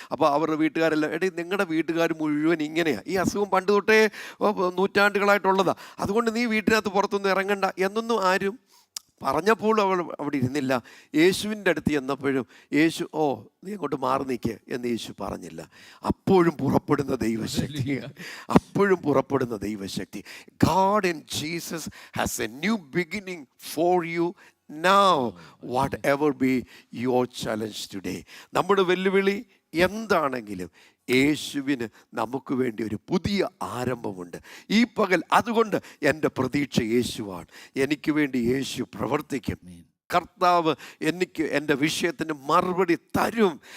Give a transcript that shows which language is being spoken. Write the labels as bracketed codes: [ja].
[ml] അപ്പോൾ അവരുടെ വീട്ടുകാരെല്ലാം, എടീ നിങ്ങളുടെ വീട്ടുകാർ മുഴുവൻ ഇങ്ങനെയാണ്, ഈ അസുഖം പണ്ട് തൊട്ടേ നൂറ്റാണ്ടുകളായിട്ടുള്ളതാണ്, അതുകൊണ്ട് നീ വീട്ടിനകത്ത് പുറത്തൊന്നും ഇറങ്ങണ്ട എന്നൊന്നും ആരും പറഞ്ഞപ്പോൾ അവൾ അവിടെ ഇരുന്നില്ല. യേശുവിൻ്റെ അടുത്ത് ചെന്നപ്പോഴും യേശു, ഓ നീ അങ്ങോട്ട് മാറി നിൽക്ക് എന്ന് യേശു പറഞ്ഞില്ല. അപ്പോഴും പുറപ്പെടുന്ന ദൈവശക്തി, അപ്പോഴും പുറപ്പെടുന്ന ദൈവശക്തി. [en] God in Jesus has a new beginning for you now, whatever be your challenge today. [ml] നമ്മുടെ വെല്ലുവിളി എന്താണെങ്കിലും യേശുവിന് നമുക്ക് വേണ്ടി ഒരു പുതിയ ആരംഭമുണ്ട് ഈ പകൽ. അതുകൊണ്ട് എൻ്റെ പ്രതീക്ഷ യേശുവാണ്. എനിക്ക് വേണ്ടി യേശു പ്രവർത്തിക്കും. കർത്താവ് എനിക്ക് എൻ്റെ വിഷയത്തിന് മറുപടി തരും.